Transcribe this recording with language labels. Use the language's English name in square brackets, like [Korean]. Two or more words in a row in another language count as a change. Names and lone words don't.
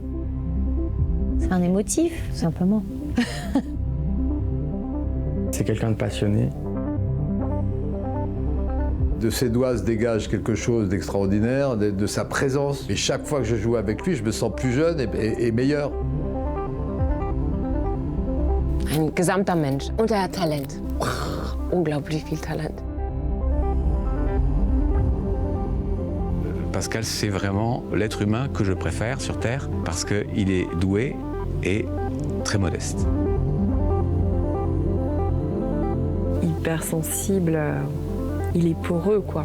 [French] C'est un émotif, tout simplement. C'est quelqu'un de passionné. De ses doigts se dégage quelque chose d'extraordinaire, de sa présence. Et chaque fois que je joue avec lui, je me sens plus jeune et meilleur. [German] Ein gesamter Mensch und er hat Talent. Unglaublich viel Talent. [French] Pascal, c'est vraiment l'être humain que je préfère sur Terre parce qu'il est doué et très modeste. Hyper sensible, il est poreux, quoi.